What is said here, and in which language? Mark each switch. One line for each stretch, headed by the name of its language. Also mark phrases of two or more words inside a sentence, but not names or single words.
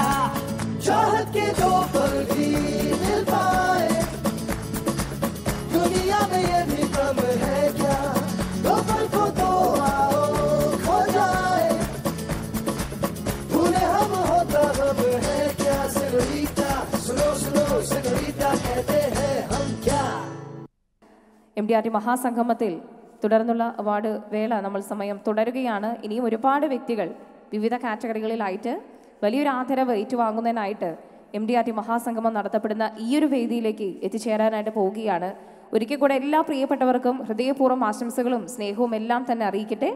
Hindi: चाहत के दो पल भी मिल पाए दुनिया में ये भी कम है क्या, दो पल को तो आओ खो जाए, भूले हम होता हम है क्या सेन्योरिटा. सुनो सुनो सेन्योरिटा कहते हैं हम क्या.
Malayalam: MDRT മഹാസംഗമത്തിൽ തുടർന്നുള്ള അവാർഡ് വേള നമ്മൾ സമയം തുടരുകയാണ്. ഇനിയും ഒരുപാട് വ്യക്തികൾ വിവിധ കാറ്റഗറികളിലായിട്ട് വലിയൊരു ആദരവ് ഏറ്റുവാങ്ങുന്നതിനായിട്ട് MDRT മഹാസംഗമം നടത്തപ്പെടുന്ന ഈ ഒരു വേദിയിലേക്ക് എത്തിച്ചേരാനായിട്ട് പോവുകയാണ്. ഒരിക്കൽ കൂടെ എല്ലാ പ്രിയപ്പെട്ടവർക്കും ഹൃദയപൂർവ്വം ആശംസകളും സ്നേഹവും എല്ലാം തന്നെ അറിയിക്കട്ടെ.